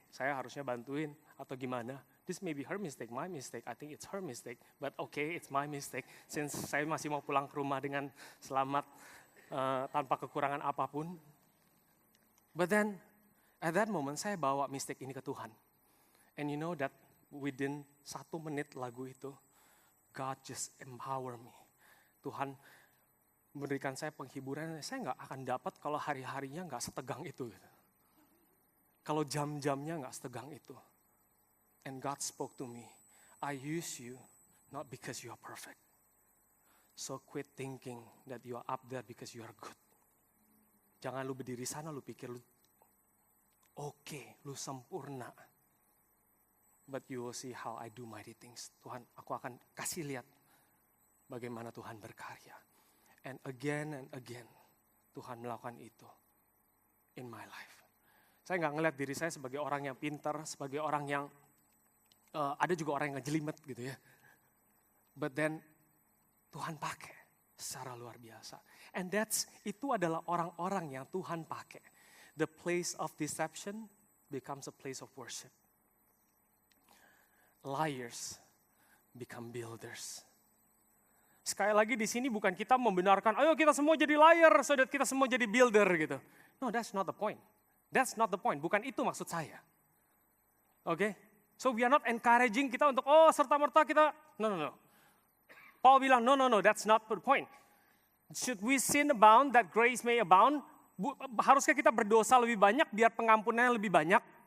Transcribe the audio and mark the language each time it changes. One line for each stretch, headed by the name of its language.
Indonesian: Saya harusnya bantuin atau gimana.
English: This may be her mistake, my mistake. I think it's her mistake. But okay, it's my mistake.
Indonesian: Since saya masih mau pulang ke rumah dengan selamat, tanpa kekurangan apapun.
English: But then, at that moment,
Indonesian: saya bawa
English: mistake
Indonesian: ini ke Tuhan.
English: And you know that within 1
Indonesian: menit lagu itu,
English: God just empower me.
Indonesian: Tuhan memberikan saya penghiburan, saya nggak akan dapat kalau hari-harinya nggak setegang itu. Gitu. Kalau jam-jamnya nggak setegang itu.
English: And God spoke to me, I use you not because you are perfect. So quit thinking that you are up there because you are good.
Indonesian: Jangan lu berdiri sana, lu pikir lu oke, lu sempurna.
English: But you will see how I do mighty things.
Indonesian: Tuhan, aku akan kasih lihat bagaimana Tuhan berkarya.
English: And again,
Indonesian: Tuhan melakukan itu
English: in my life.
Indonesian: Saya nggak ngeliat diri saya sebagai orang yang pintar, sebagai orang yang, ada juga orang yang ngejelimet gitu ya.
English: But then
Indonesian: Tuhan pakai secara luar biasa. And itu adalah orang-orang yang Tuhan pakai.
English: The place of deception becomes a place of worship. Liars become builders.
Indonesian: Sekali lagi di sini bukan kita membenarkan, ayo kita semua jadi liar,
English: so that
Indonesian: kita semua jadi builder gitu.
English: No, that's not the point. That's not the point,
Indonesian: bukan itu maksud saya.
English: Oke? So we are not encouraging
Indonesian: kita untuk, serta-merta kita,
English: no. Paul bilang, no, that's not the point. Should we sin abound that grace may abound?
Indonesian: Haruskah kita berdosa lebih banyak biar pengampunannya lebih banyak?